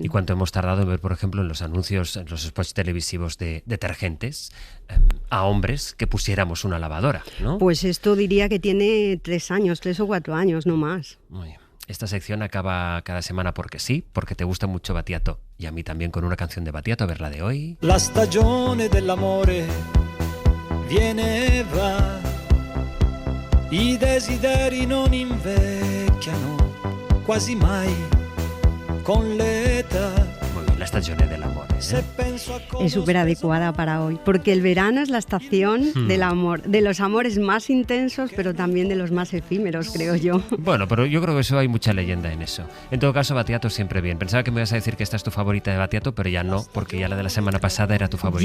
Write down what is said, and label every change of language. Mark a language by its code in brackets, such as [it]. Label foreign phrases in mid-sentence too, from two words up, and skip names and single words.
[es] ¿Y cuánto hemos tardado en ver, por ejemplo, en los anuncios, en los spots televisivos de detergentes, a hombres que pusiéramos una lavadora, ¿no? Pues esto diría que tiene 3 o 4 años, no más. Muy bien. Esta sección acaba cada semana porque sí, porque te gusta mucho Battiato. Y a mí también con una canción de Battiato, a ver la de hoy. [it] La stagione dell'amore viene e va. I desideri non invecchiano quasi mai con l'età. [es] Muy bien, la estación del amor, ¿eh? Es súper adecuada para hoy, porque el verano es la estación del amor, de los amores más intensos, pero también de los más efímeros, creo yo. Bueno, pero yo creo que eso hay mucha leyenda en eso. En todo caso, Battiato siempre bien. Pensaba que me ibas a decir que esta es tu favorita de Battiato, pero ya no, porque ya la de la semana pasada era tu favorita.